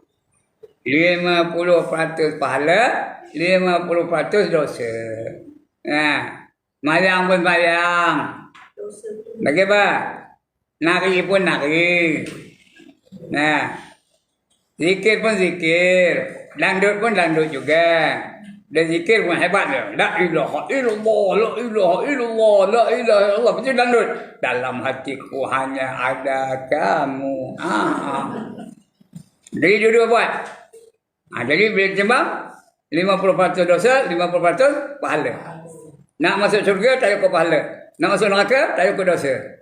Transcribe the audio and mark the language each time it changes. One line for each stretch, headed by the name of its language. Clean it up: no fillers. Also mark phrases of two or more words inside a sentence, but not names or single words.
Malay: 50% pahala, 50% dosa. Mayang pun mayang. Bagi apa? Nari pun nari. Zikir pun zikir. Dangdut pun dangdut juga. Dan zikir pun hebat dia.
Arabic: لا إله إلا الله، لا إله إلا الله، لا إله إلا الله.
Malay: Betul dangdut. Dalam hatiku hanya ada kamu. Jadi dua buat. Jadi bila timbang 50% dosa, 50% pahala. Nak masuk syurga tak payah pahala. Nak masuk neraka tak payah dosa.